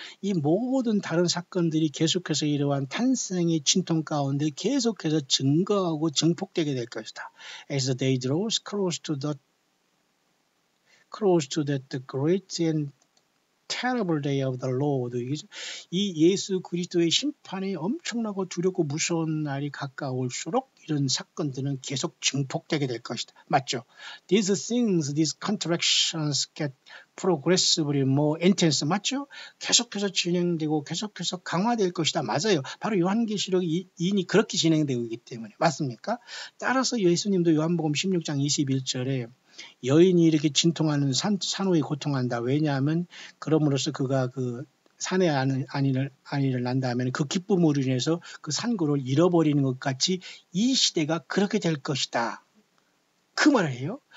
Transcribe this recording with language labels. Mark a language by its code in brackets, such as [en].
[ko] 이 모든 다른 사건들이 계속해서 이러한 탄생의 진통 가운데 계속해서 증거하고 증폭되게 될 것이다. [en] As the day draws close to that great and terrible day of the Lord. [ko] 이 예수 그리스도의 심판이 엄청나고 두렵고 무서운 날이 가까울수록 이런 사건들은 계속 증폭되게 될 것이다. 맞죠? [en] These things, these contractions get progressively more intense. [ko] 맞죠? 계속해서 진행되고 계속해서 강화될 것이다. 맞아요. 바로 요한계시록 2인이 그렇게 진행되고 있기 때문에. 맞습니까? 따라서 예수님도 요한복음 16장 21절에 여인이 이렇게 진통하는 산후에 고통한다. 왜냐하면 그럼으로써 그가 그 산에 안위를 난 다음에는 그 기쁨으로 인해서 그 산고를 잃어버리는 것 같이 이 시대가 그렇게 될 것이다. 그 말을 해요.